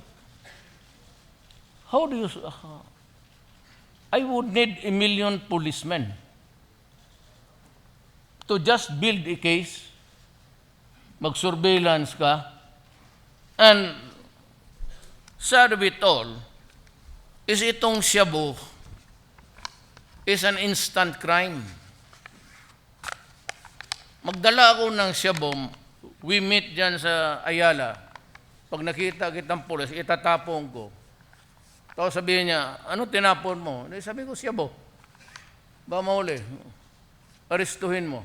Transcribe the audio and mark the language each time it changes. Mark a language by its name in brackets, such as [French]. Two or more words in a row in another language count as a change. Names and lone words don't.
[English] How do you, I would need 1 million policemen. to just build a case, [Filipino] mag-surveillance ka, [English] and sad of it all is [Filipino] itong shabu [English] is an instant crime. [Filipino] Magdala ako ng shabu, [English] we meet [Filipino] dyan sa Ayala. Pag nakita kitang pulis, itatapon ko. Tapos sabihin niya, ano tinapon mo? Sabi ko, shabu. Ba mauli? Aristuhin mo.